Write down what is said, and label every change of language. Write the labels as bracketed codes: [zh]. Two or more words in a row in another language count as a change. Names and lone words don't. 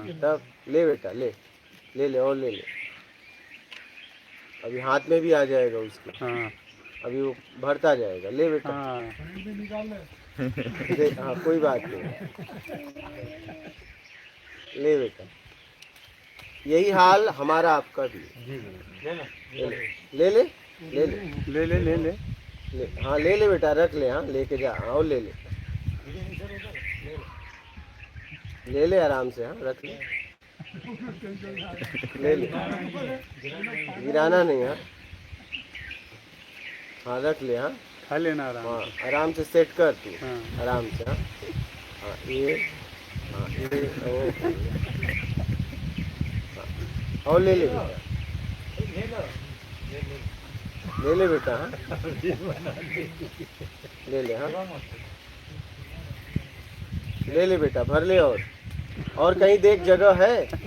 [hi] तब ले बेटा, ले ले ले, और ले ले, अभी हाथ में भी आ जाएगा उसके, हाँ अभी वो भरता जाएगा। ले बेटा, हाँ। दे, हाँ कोई बात नहीं, ले बेटा। यही हाल हमारा आपका भी है। ले ले ले ले ले ले ले ले ले। ले, हाँ ले ले बेटा, रख ले, हाँ लेके जा, हाँ और ले ले, ले ले आराम से, हाँ रख ले, ले ले, गिराना नहीं, हाँ हाँ रख ले, हाँ खा लेना आराम हाँ से। आराम से सेट कर तू, हाँ आराम से, हाँ हाँ ये, हाँ ये, हाँ, और ले ले बेटा, ले ले बेटा, हाँ ले ले, हाँ ले ले बेटा, भर ले, और कहीं देख जगह है।